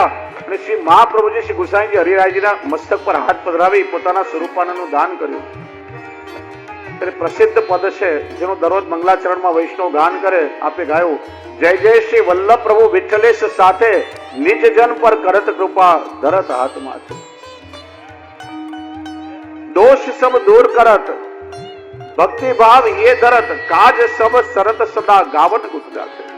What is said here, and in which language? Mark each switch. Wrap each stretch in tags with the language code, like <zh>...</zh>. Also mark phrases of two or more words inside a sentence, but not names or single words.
<gu>અને શ્રી મહાપ્રભુજી શ્રી ગુસાઈજી હરિરાયજીના મસ્તક પર હાથ પધરાવી પોતાના સ્વરૂપાનંદનું દાન કર્યું. એટલે પ્રસિદ્ધ પદ છે જેનું દરરોજ મંગલાચરણમાં વૈષ્ણવ ગાન કરે. આપે ગાયું,</gu> <bra>जय जय श्री वल्लभ प्रभु विट्ठलेश साथे निज जन पर करत कृपा धरत</bra> <gu>હાથમાં છે.</gu> <bra>दोष सब दूर करत भक्ति भाव ये धरत काज सब सरत सदा गावट गुजरात.</bra>